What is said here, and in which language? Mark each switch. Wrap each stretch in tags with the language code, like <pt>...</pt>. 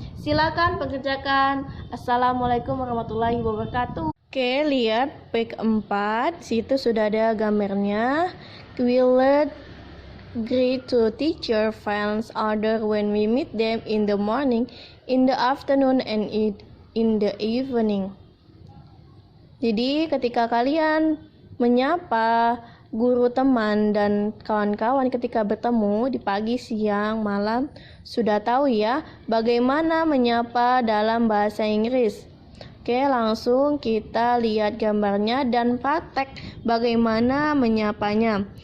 <id>Silakan pekerjakan. Assalamualaikum warahmatullahi wabarakatuh. Oke, lihat page 4. Situ sudah ada gambarnya.</id> <en>We learn greet to teacher, friends, other when we meet them in the morning, in the afternoon, and in the evening.</en> <id>Jadi ketika kalian menyapa guru, teman, dan kawan-kawan ketika bertemu di pagi, siang, malam, sudah tahu ya bagaimana menyapa dalam bahasa Inggris. Oke, langsung kita lihat gambarnya dan praktek bagaimana menyapanya.</id>